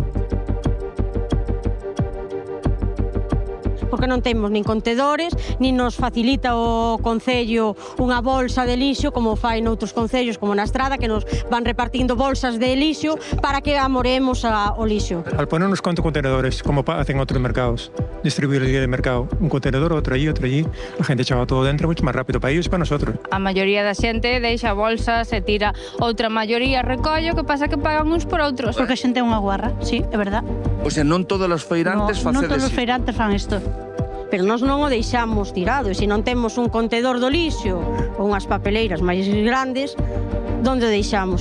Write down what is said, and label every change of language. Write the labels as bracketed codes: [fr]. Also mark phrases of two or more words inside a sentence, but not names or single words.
[gl] Porque non temos nin contedores, nin nos facilita o Concello unha bolsa de lixo, como fai noutros concellos, como na Estrada, que nos van repartindo bolsas de lixo para que amoremos o lixo. [es] Al ponernos cuantos contenedores, como hacen otros mercados, distribuir el día de mercado, un contenedor, otro allí, la gente echaba todo dentro mucho más rápido para ellos y para nosotros. [gl] A maioría da xente deixa bolsas e tira, outra maioría recollo, que pasa que pagan uns por outros. Porque a xente é unha guarra, sí, é verdad. O sea, non todos os feirantes facedes... Non todos os feirantes fan isto. Pero nós non o deixamos tirado, e se non temos un contedor do lixo ou unhas papeleiras máis grandes, onde deixamos?